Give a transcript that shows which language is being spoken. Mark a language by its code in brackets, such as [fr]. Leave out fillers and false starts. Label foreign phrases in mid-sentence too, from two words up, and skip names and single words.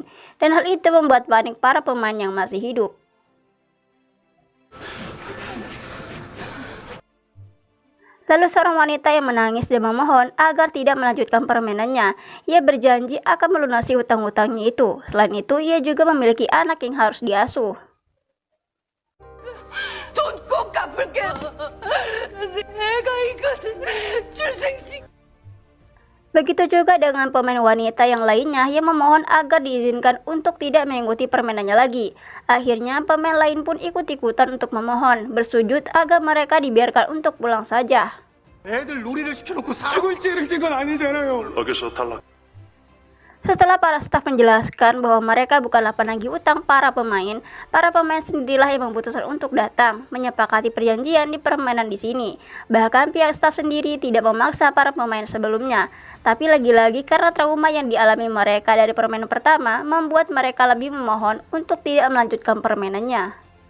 [id] Dan hal itu membuat panik para pemain yang masih hidup. Lalu seorang wanita yang menangis dan memohon agar tidak melanjutkan permainannya. Ia berjanji akan melunasi hutang-hutangnya itu. Selain itu, ia juga memiliki anak yang harus diasuh. [ko] 돈 꼭 갚을게요. 애가 있거든. 출생식. [id] Begitu juga dengan pemain wanita yang lainnya yang memohon agar diizinkan untuk tidak mengikuti permainannya lagi. Akhirnya pemain lain pun ikut-ikutan untuk memohon, bersujud agar mereka dibiarkan untuk pulang saja. [ko] 애들 놀이를 시켜놓고 사고를 찌르는 건 아니잖아요. 여기서 탈락. [id] Setelah para staf menjelaskan bahwa mereka bukanlah penagih utang para pemain sendirilah yang memutuskan untuk datang, menyepakati perjanjian di permainan di sini. Bahkan pihak staf sendiri tidak memaksa para pemain sebelumnya, tapi lagi-lagi karena trauma yang dialami mereka dari permainan pertama membuat mereka lebih memohon untuk tidak melanjutkan permainannya.